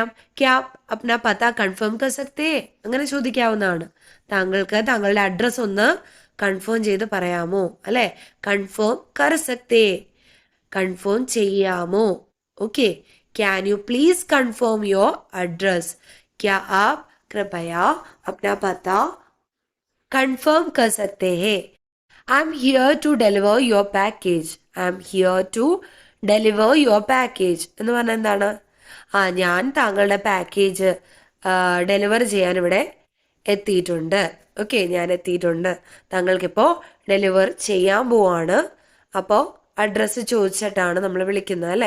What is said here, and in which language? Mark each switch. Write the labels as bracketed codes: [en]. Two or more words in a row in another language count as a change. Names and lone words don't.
[hi] क्या अपना पता कंफर्म कर सकते, [ml] അങ്ങനെ ചോദിക്കാവുന്നതാണ്. താങ്കൾക്ക് താങ്കളുടെ അഡ്രസ്സ് ഒന്ന് കൺഫേം ചെയ്ത് പറയാമോ, അല്ലെ? [hi] कंफर्म कर सकते, [ml] കൺഫേം ചെയ്യാമോ. [en] Okay, can you please confirm your address? [hi] क्या आप कृपया अपना पता कंफर्म कर सकते हैं? [en] I am here to deliver your package. I am here to deliver your package [ml] എന്ന് പറഞ്ഞാൽ എന്താണ്? ഞാൻ താങ്കളുടെ [en] package deliver [ml] ചെയ്യാൻ ഇവിടെ എത്തിയിട്ടുണ്ട്. ഓക്കെ, ഞാൻ എത്തിയിട്ടുണ്ട്. താങ്കൾക്കിപ്പോൾ ഡെലിവർ ചെയ്യാൻ പോവാണ്. അപ്പോൾ അഡ്രസ്സ് ചോദിച്ചിട്ടാണ് നമ്മൾ വിളിക്കുന്നത്, അല്ലേ?